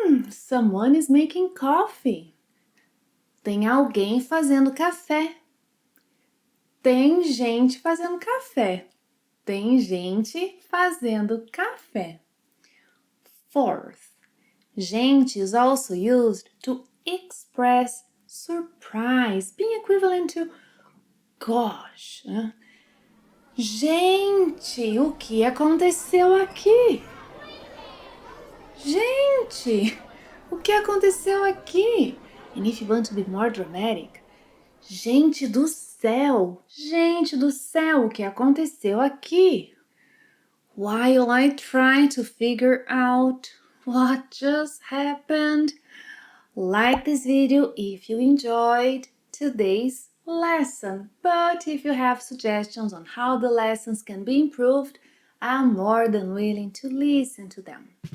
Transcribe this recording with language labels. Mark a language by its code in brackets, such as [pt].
[en] Someone is making coffee. [pt] Tem alguém fazendo café. Tem gente fazendo café. Tem gente fazendo café. [en] Fourth, gente is also used to express surprise, being equivalent to gosh. [pt] Gente, o que aconteceu aqui? Gente, o que aconteceu aqui? [en] And if you want to be more dramatic, [pt] gente do céu, o que aconteceu aqui? [en] While I try to figure out what just happened, like this video if you enjoyed today's lesson. But if you have suggestions on how the lessons can be improved, I'm more than willing to listen to them.